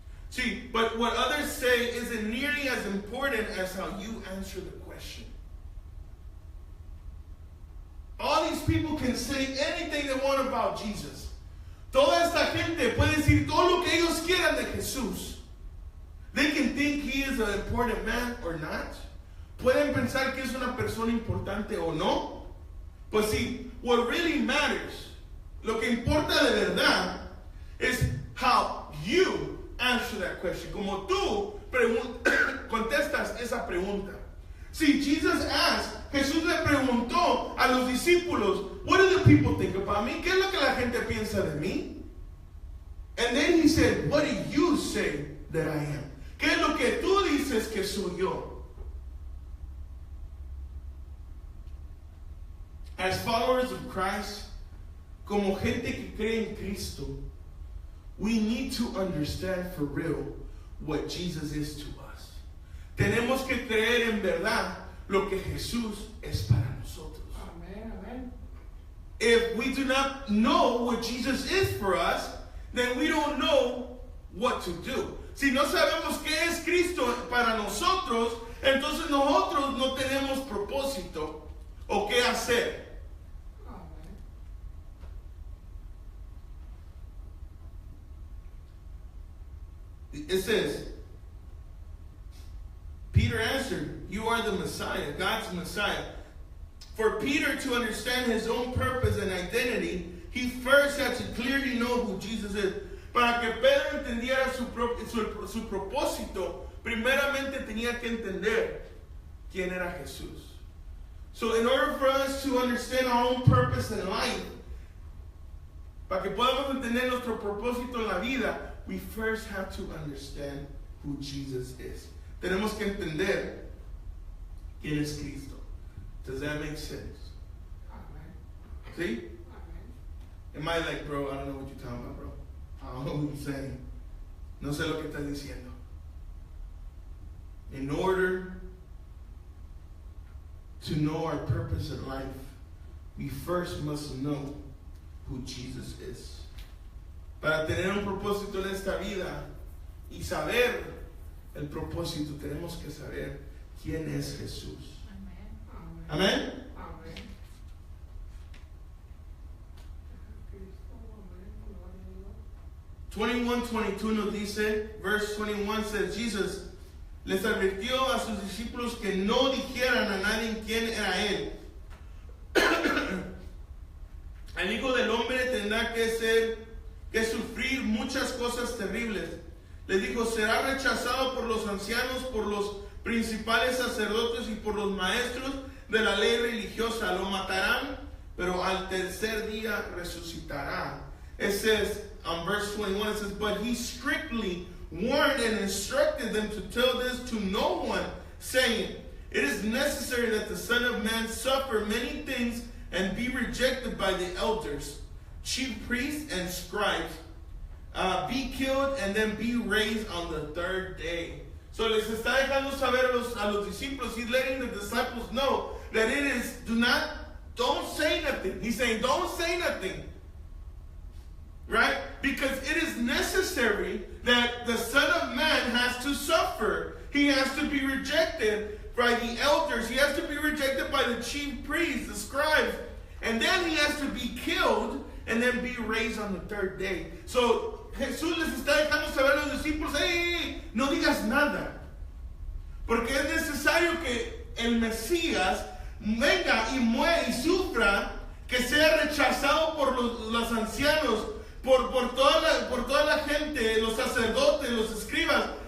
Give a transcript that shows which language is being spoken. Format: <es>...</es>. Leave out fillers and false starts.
<en>See, but what others say isn't nearly as important as how you answer the question. All these people can say anything they want about Jesus.</en> <es>Toda esta gente puede decir todo lo que ellos quieran de Jesús.</es> <en>They can think he is an important man or not.</en> <es>Pueden pensar que es una persona importante o no. Pues sí,</es> <en>what really matters,</en> <es>lo que importa de verdad,</es> <en>is how you answer that question.</en> <es>Como tú contestas esa pregunta.</es> <en>See, Jesus asked,</en> <es>Jesús le preguntó a los discípulos,</es> <en>what do the people think about me?</en> <es>¿Qué es lo que la gente piensa de mí?</es> <en>And then he said, what do you say that I am?</en> <es>¿Qué es lo que tú dices que soy yo?</es> <en>As followers of Christ,</en> <es>como gente que cree en Cristo,</es> <en>we need to understand for real what Jesus is to us.</en> <es>Tenemos que creer en verdad lo que Jesús es para nosotros. Amén, amén.</es> <en>If we do not know what Jesus is for us, then we don't know what to do.</en> <es>Si no sabemos qué es Cristo para nosotros, entonces nosotros no tenemos propósito o qué hacer.</es> <en>It says, Peter answered, you are the Messiah, God's Messiah. For Peter to understand his own purpose and identity, he first had to clearly know who Jesus is.</en> <es>Para que Pedro entendiera su propósito, primeramente tenía que entender quién era Jesús.</es> <en>So in order for us to understand our own purpose in life,</en> <es>para que podamos entender nuestro propósito en la vida,</es> <en>we first have to understand who Jesus is.</en> <es>Tenemos que entender quién es Cristo.</es> <en>Does that make sense? Amen. See? Amen. Am I like, bro, I don't know what you're talking about, bro. I don't know what you're saying.</en> <es>No sé lo que estás diciendo.</es> <en>In order to know our purpose in life, we first must know who Jesus is.</en> <es>Para tener un propósito en esta vida y saber el propósito, tenemos que saber quién es Jesús. Amén. Amén. Amén. Cristo, amén. Gloria a Dios. 21:22 nos dice,</es> <en>verse 21 says,</en> <es>Jesus les advirtió a sus discípulos que no dijeran a nadie quién era él. El Hijo del Hombre tendrá que sufrir muchas cosas terribles. Les dijo, será rechazado por los ancianos, por los principales sacerdotes y por los maestros de la ley religiosa. Lo matarán, pero al tercer día resucitará.</es> <en>It says, on verse 21, it says, but he strictly warned and instructed them to tell this to no one, saying, it is necessary that the Son of Man suffer many things and be rejected by the elders, chief priests, and scribes, be killed, and then be raised on the third day. So</en> <es>les está dejando saber a los discípulos,</es> <en>he's letting the disciples know that it is, don't say nothing. He's saying, don't say nothing. Right? Because it is necessary that the Son of Man has to suffer. He has to be rejected by the elders. He has to be rejected by the chief priests, the scribes. And then he has to be killed and then be raised on the third day.</en> <es>So Jesús les está dejando saber a los discípulos, hey, no digas nada. Porque es necesario que el Mesías venga y muera y sufra, que sea rechazado por los ancianos, por toda la gente, los sacerdotes, los escribas.</es>